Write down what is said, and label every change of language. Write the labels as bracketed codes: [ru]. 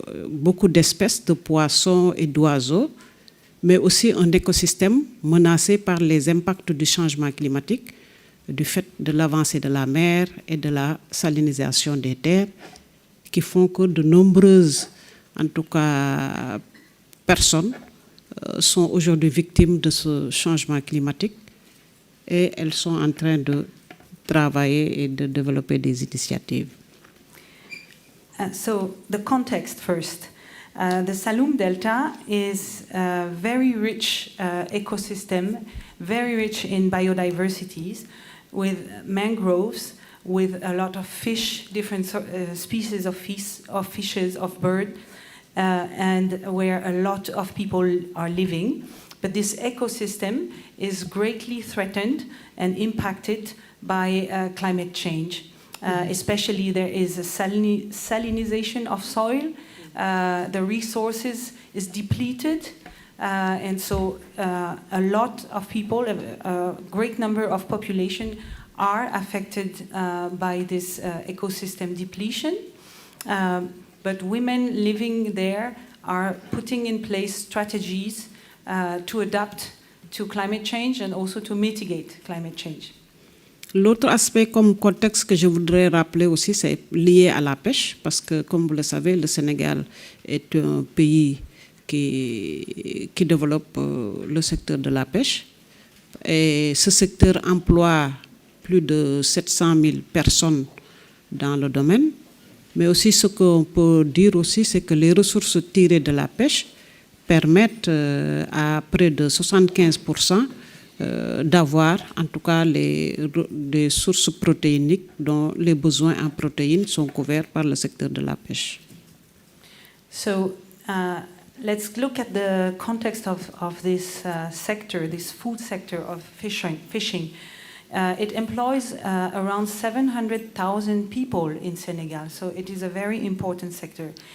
[fr] beaucoup d'espèces de poissons et d'oiseaux, mais aussi un écosystème menacé par les impacts du changement climatique, du fait de l'avancée de la mer et de la salinisation des terres, qui font que de nombreuses, en tout cas, personnes sont aujourd'hui victimes de ce changement climatique et elles sont en train de travailler et de développer des initiatives. [en] So the context first. The Saloum Delta is a very rich ecosystem, very rich in biodiversities, with mangroves, with a lot of fish, different species of fishes, of birds, and where a lot of people are living. But this ecosystem is greatly threatened and impacted by climate change. Especially there is a salinization of soil. The resources is depleted, and so a lot of people, a great number of population are affected by this ecosystem depletion. But women living there are putting in place strategies to adapt to climate change and also to mitigate climate change. [fr] L'autre aspect comme contexte que je voudrais rappeler aussi, c'est lié à la pêche, parce que, comme vous le savez, le Sénégal est un pays qui développe le secteur de la pêche. Et ce secteur emploie plus de 700 000 personnes dans le domaine. Mais aussi, ce qu'on peut dire aussi, c'est que les ressources tirées de la pêche permettent à près de 75% d'avoir en tout cas des sources protéiniques dont les besoins en protéines sont couverts par le secteur de la pêche. [en] So let's look at the context of this sector, this food sector of fishing. It employs around 700,000 people in Senegal, so it is a very important sector.